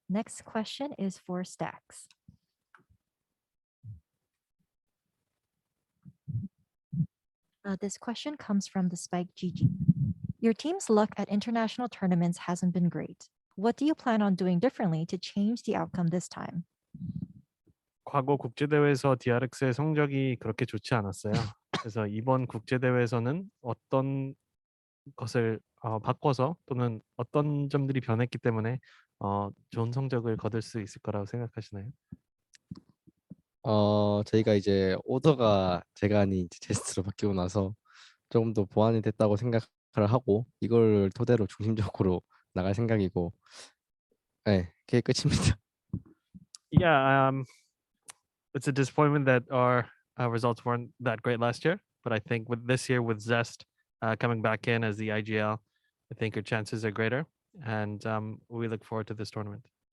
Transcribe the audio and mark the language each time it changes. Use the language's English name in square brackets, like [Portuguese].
[English] Next question is for Stacks. This question comes from the Spike GG. Your team's luck at international tournaments hasn't been great. What do you plan on doing differently to change the outcome this time? [Korean] 과거 국제대회에서 DRX의 성적이 그렇게 좋지 않았어요. 그래서 이번 국제대회에서는 어떤 것을 바꿔서 또는 어떤 점들이 변했기 때문에 좋은 성적을 거둘 수 있을 거라고 생각하시나요? 저희가 이제 오더가 제가 아닌 제스트로 바뀌고 나서 조금 더 보완이 됐다고 생각을 하고 이걸 토대로 중심적으로 나갈 생각이고, 네, 그게 끝입니다. [English] Yeah, it's a disappointment that our results weren't that great last year, but I think with this year with Zest coming back in as the IGL, I think your chances are greater, and we look forward to this tournament.